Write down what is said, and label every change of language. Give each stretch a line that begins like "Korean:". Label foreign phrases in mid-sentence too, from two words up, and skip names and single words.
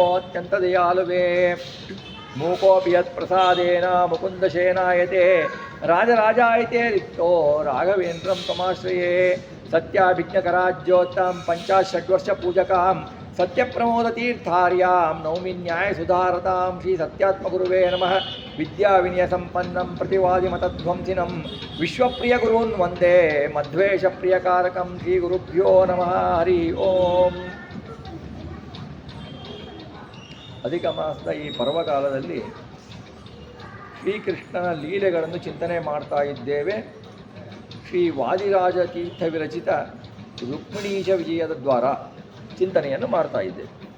Sanskrit: अत्यन्तदयालुवे मूकोऽपि यत्प्रसादेन मुकुन्दशेनायते राजराजायते रिक्तो राघवेन्द्रं तमाश्रये सत्याभिज्ञकराज्योत्तां पञ्चाषड्वर्षपूजकां सत्यप्रमोदतीर्थार्यां नौमि न्यायसुधारतां श्रीसत्यात्मगुरुवे नमः विद्याविनयसम्पन्नं प्रतिवादिमतध्वंसिनं विश्वप्रियगुरून् वन्दे मध्वेशप्रियकारकं श्रीगुरुभ्यो नमः हरि ओಂ.
Kannada: ಅಧಿಕ ಮಾಸದ ಈ ಪರ್ವಕಾಲದಲ್ಲಿ ಶ್ರೀಕೃಷ್ಣನ ಲೀಲೆಗಳನ್ನು ಚಿಂತನೆ ಮಾಡ್ತಾ ಇದ್ದೇವೆ. ಶ್ರೀ ವಾದಿರಾಜ ತೀರ್ಥ ವಿರಚಿತ ರುಕ್ಮಿಣೀಶ ವಿಜಯದ ದ್ವಾರ ಚಿಂತನೆಯನ್ನು ಮಾಡ್ತಾ ಇದ್ದೇವೆ.